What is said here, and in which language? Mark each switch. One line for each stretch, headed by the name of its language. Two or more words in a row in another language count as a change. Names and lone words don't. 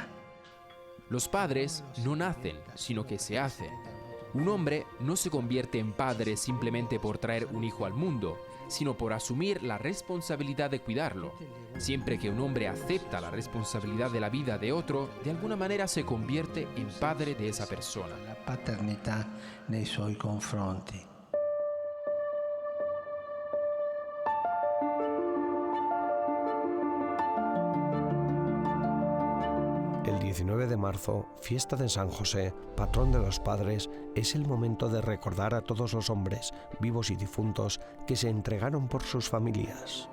Spanish: Los padres no nacen, sino que se hacen. Un hombre no se convierte en padre simplemente por traer un hijo al mundo, sino por asumir la responsabilidad de cuidarlo. Siempre que un hombre acepta la responsabilidad de la vida de otro, de alguna manera se convierte en padre de esa persona.
Italian: La paternità nei suoi confronti.
Spanish: El 19 de marzo, fiesta de San José, patrón de los padres, es el momento de recordar a todos los hombres, vivos y difuntos, que se entregaron por sus familias.